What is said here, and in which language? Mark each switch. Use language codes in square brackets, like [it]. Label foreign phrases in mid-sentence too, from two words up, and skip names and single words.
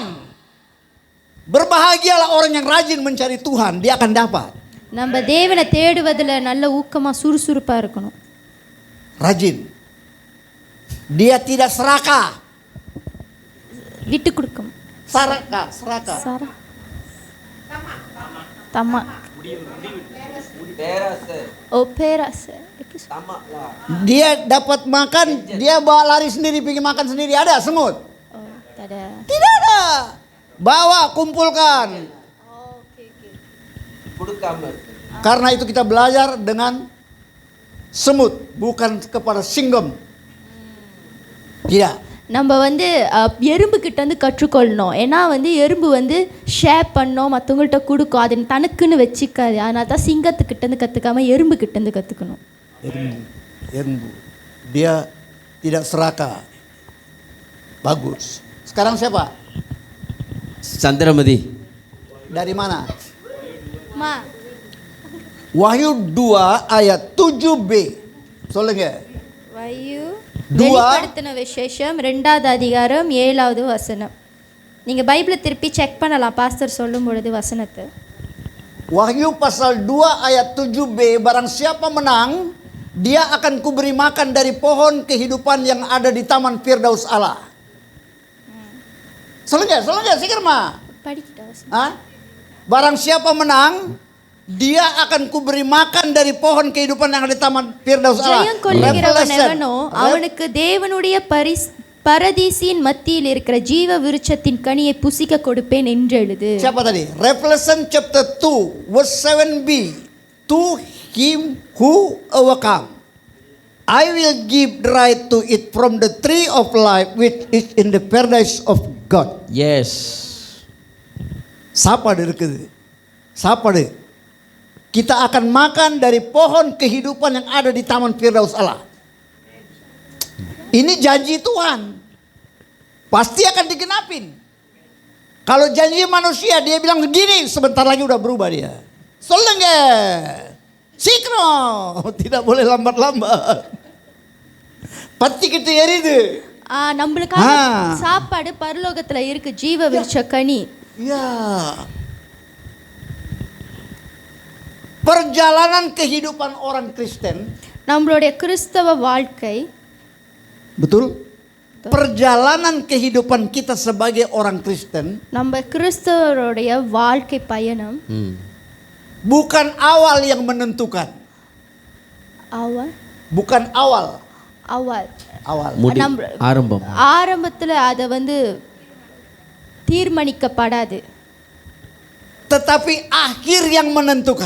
[id] Berbahagialah orang yang rajin mencari Tuhan, dia akan dapat. [ta] நம்ம தேவனை தேடுவதுல நல்ல ஊக்கமா சுறுசுறுப்பா இருக்கணும். [id] Rajin. Dia tidak serakah. [ta] விட்டு கொடுக்கும். [id] Serakah. சாரா. தமா. Oh, peras. Dia dapat makan, dia bawa lari sendiri, pergi makan sendiri. Ada semut? Oh, tak ada. Tidak ada. Bawa, kumpulkan. Karena itu kita belajar dengan semut, bukan kepada singgom. Tidak. [ta] நம்ம வந்து எறும்பு கிட்ட இருந்து கற்றுக்கொள்ளணும். ஏன்னா வந்து எறும்பு வந்து ஷேர் பண்ணோம், மற்றவங்கள்ட்ட கொடுக்கும், அது தனக்குன்னு வச்சுக்காது. அதனால தான் சிங்கத்துக்கிட்ட இருந்து கற்றுக்காம எறும்பு கிட்ட இருந்து கற்றுக்கணும். Erembu. [id] Dia tidak serakah. Bagus. Sekarang siapa? [ta] சந்திரமதி. [id] Dari mana? மா. Wahyu 2 ayat 7b. [ta] சொல்லுங்க. [id] வயு 2 [ta] வெளிப்படுத்தின விசேஷம் 2வது அதிகாரம் 7வது வசனம். நீங்க பைபிளை திருப்பி செக் பண்ணலாம் பாஸ்டர் சொல்லும் பொழுது வசனத்தை. [id] Wahyu pasal 2 ayat 7b, barang siapa menang, dia akan kuberi makan dari pohon kehidupan yang ada di taman Firdaus Allah. [ta] சொல்லுங்க, சீக்கிரமா. படிக்கிட்ட வசனம். [id] Barang siapa menang, dia akan kuberi makan dari pohon kehidupan yang ada di taman Firdaus Allah. [ta] ஜெயம் கொள்ளுகிறவன் எவனோ அவனுக்கு தேவனுடைய பரதீசின் மத்தியில் இருக்கிற ஜீவ விருட்சத்தின் கனியை புசிக்க கொடுப்பேன் என்று எழுது. [id] Siapa tadi? [en] Revelation chapter 2 verse 7b. To him who overcome, I will give the right to eat from the tree of life which is in the paradise of God. Yes. [ta] சாப்பாடு இருக்குது. சாப்பாடு. [id] Kita akan makan dari pohon kehidupan yang ada di taman Firdaus Allah. Ini janji Tuhan. Pasti akan digenapin. Kalau janji manusia dia bilang begini, sebentar lagi udah berubah dia. [ta] சொல்லுங்க. சீக்கிரம். [id] Tidak boleh lambat-lambat. [ta] பத்திக்கிட்டு எரியுது. நம்மளுக்கான சாப்பாடு பரலோகத்துல இருக்கு, ஜீவ விருட்ச கனி. [id] Ya. perjalanan kehidupan orang Kristen, [ta] நம்மளுடைய கிறிஸ்தவ வாழ்க்கை, [id] betul? Perjalanan kehidupan kita sebagai orang Kristen [ta] நம்ம கிறிஸ்தவருடைய வாழ்க்கை பயணம் [id] bukan awal yang menentukan. அவள் Bukan awal. அவள் Awal. [ta] முடி நம்ம ஆரம்பம். ஆரம்பத்தில் அதை வந்து தீர்மானிக்கப்படாது, [id] Tetapi akhir yang menentukan.